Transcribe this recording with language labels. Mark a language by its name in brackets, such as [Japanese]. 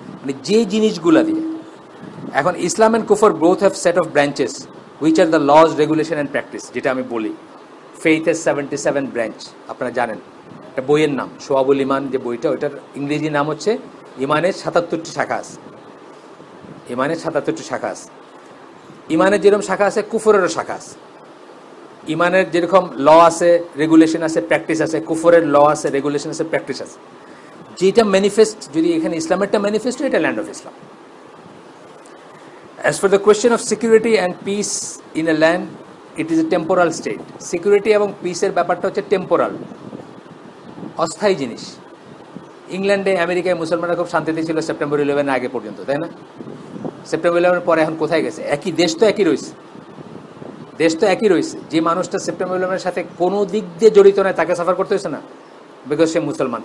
[Bangla] মানে যে জিনিসগুলা দিয়ে, এখন ইসলাম [English] and Kufr both have set of branches which are the laws, regulation and practice, [Bangla] যেটা আমি বলি। [English] Faith has 77 branch, [Bangla] আপনারা জানেন। একটা বইয়ের নাম শোয়াবুল ইমান, যে বইটা, ওইটার ইংরেজি নাম হচ্ছে ইমানের ৭৭টি শাখা আছে। ইমানের ৭৭টি শাখা আছে। ইমানের যেরকম শাখা আছে, কুফরেরও শাখা আছে। ইমানের যেরকম ল আছে, রেগুলেশন আছে, প্র্যাকটিস আছে, কুফরের ল আছে, রেগুলেশন আছে, প্র্যাকটিস আছে। যেটা ম্যানিফেস্ট, যদি এখানে ইসলামেরটা ম্যানিফেস্ট, এটা land of Islam. [English] As for the question of security and peace in a land, it is a temporal state. [Bangla] Security এবং পিসের ব্যাপারটা হচ্ছে টেম্পোরাল, অস্থায়ী জিনিস। ইংল্যান্ডে, আমেরিকায় মুসলমানরা খুব শান্তিতে ছিল সেপ্টেম্বর 11 আগে পর্যন্ত, তাই না? সেপ্টেম্বর 11 পরে এখন কোথায় গেছে? একই দেশ তো একই রয়েছে, দেশ তো একই রয়েছে। যে মানুষটা সেপ্টেম্বর 11 সাথে কোনো দিক দিয়ে জড়িত নয়, তাকে সাফার করতে হয়েছে না, বিকজ সে মুসলমান।